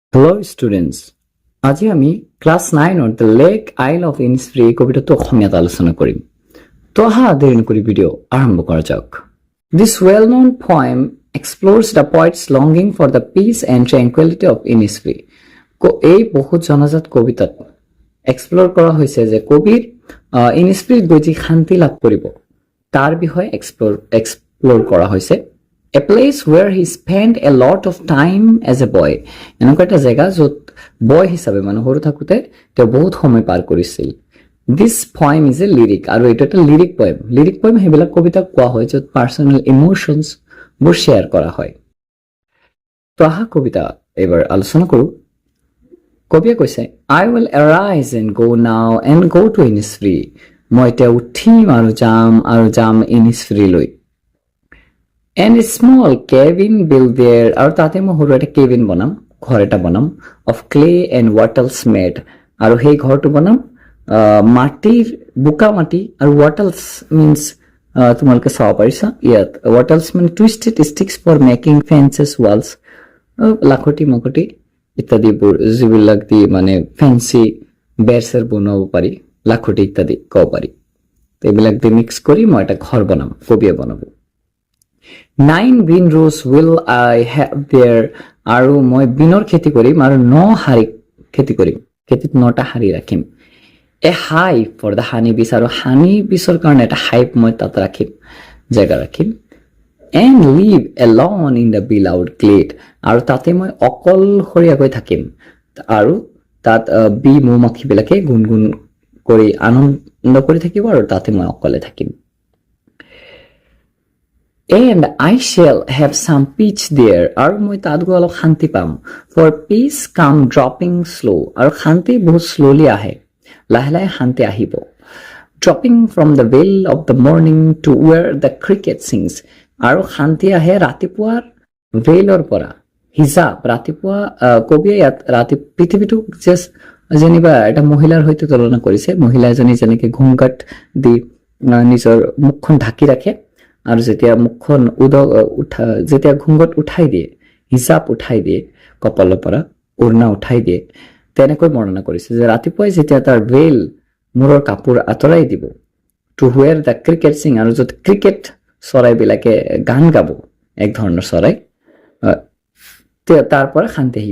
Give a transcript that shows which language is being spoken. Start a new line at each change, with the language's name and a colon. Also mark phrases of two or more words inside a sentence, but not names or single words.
English: Hello students,
Assamese: আজি আমি ক্লাস 9 অৰ দ্য লেক আইল অফ ইনিছফ্ৰী কবিতাটো অসমীয়াত আলোচনা কৰিম। তো আহা দেৰি নকৰি ভিডিঅ' আৰম্ভ কৰা যাওক।
English: This well-known poem explores the poet's longing for the peace and tranquility of Innisfree.
Assamese: এই বহুত জনাজাত কবিতাত এক্সপ্ল'ৰ কৰা হৈছে যে কবিৰ ইনিছফ্ৰীত গৈ যি শান্তি লাভ কৰিব তাৰ বিষয়ে এক্সপ্ল'ৰ কৰা হৈছে।
English: A place where he spent a lot of time as a boy.
Assamese: এনেকুৱা এটা জেগা য'ত বয় হিচাপে মানে সৰু থাকোঁতে তেওঁ বহুত সময় পাৰ কৰিছিল।
English: This poem is a lyric
Assamese: আৰু এইটো এটা লিৰিক পয়েম।
English: lyric poem
Assamese: সেইবিলাক কবিতাক কোৱা হয় য'ত পাৰ্চনেল ইমোশ্যনছবোৰ শ্বেয়াৰ কৰা হয়। তো আহা কবিতা এইবাৰ আলোচনা কৰোঁ। কবিয়ে কৈছে,
English: I will arise and go now and go to Innisfree.
Assamese: মই এতিয়া উঠিম আৰু যাম ইনিছফ্ৰীলৈ।
English: And a small cabin built there,
Assamese: আৰু তাতে মই সৰু এটা কেবিন বনাম, ঘৰ এটা বনাম,
English: of clay and wattles made,
Assamese: আৰু সেই ঘৰটো বনাম মাটিৰ, বোকা মাটি, আৰু
English: wattles means
Assamese: তোমালোকে চাব পাৰিছা ইয়াত, wattles মানে
English: twisted sticks for making fences, walls,
Assamese: লাখুটি মখুটি ইত্যাদিবোৰ যিবিলাক দি মানে ফেন্সি বেৰচেৰ বনাব পাৰি, লাখুটি ইত্যাদি ক'ব পাৰি। এইবিলাক দি মিক্স কৰি মই এটা ঘৰ বনাম, কবিয়ে বনাব।
English: 9 bean rows will I have there,
Assamese: আৰু মই বিনৰ খেতি কৰিম আৰু 9 হাৰি খেতি কৰিম, খেতিত 9টা হাৰি ৰাখিম।
English: A hive for the honey bees,
Assamese: আৰু হানি বিছৰ কাৰণে এটা হাইভ মই তাত ৰাখিম, জেগা ৰাখিম।
English: And live alone in the beloved glade,
Assamese: আৰু তাতে মই অকলশৰীয়াকৈ থাকিম আৰু তাত বি মৌমাখিবিলাকে গুণগুণ কৰি আনন্দ কৰি থাকিব আৰু তাতে মই অকলে থাকিম।
English: And I shall have some peace there,
Assamese: আৰু মই তাত গৈ অলপ শান্তি পাম।
English: For peace come dropping slow,
Assamese: আৰু শান্তি বহুত শ্ল'লি আহে, লাহে লাহে শান্তি আহিব। Dropping from the veil of the morning to where the cricket sings, আৰু শান্তি আহে ৰাতিপুৱাৰ ভেইলৰ পৰা, হিজাব ৰাতিপুৱা। কবিয়ে ইয়াত পৃথিৱীটো জাষ্ট যেনিবা এটা মহিলাৰ সৈতে তুলনা কৰিছে। মহিলা এজনী যেনেকে ঘুমঘাট দি নিজৰ মুখখন ঢাকি ৰাখে আৰু যেতিয়া মুখখন যেতিয়া ঘুংঘট উঠাই দিয়ে, হিজাব উঠাই দিয়ে, কপালৰ পৰা ওড়না উঠাই দিয়ে, তেনেকৈ বৰ্ণনা কৰিছে যে ৰাতিপুৱাই যেতিয়া তাৰ ভেইল মূৰৰ কাপোৰ আঁতৰাই দিব,
English: to where the cricket sing,
Assamese: আৰু য'ত ক্ৰিকেট চৰাইবিলাকে গান গাব, এক ধৰণৰ চৰাই, তাৰ পৰা শান্তি আহিব।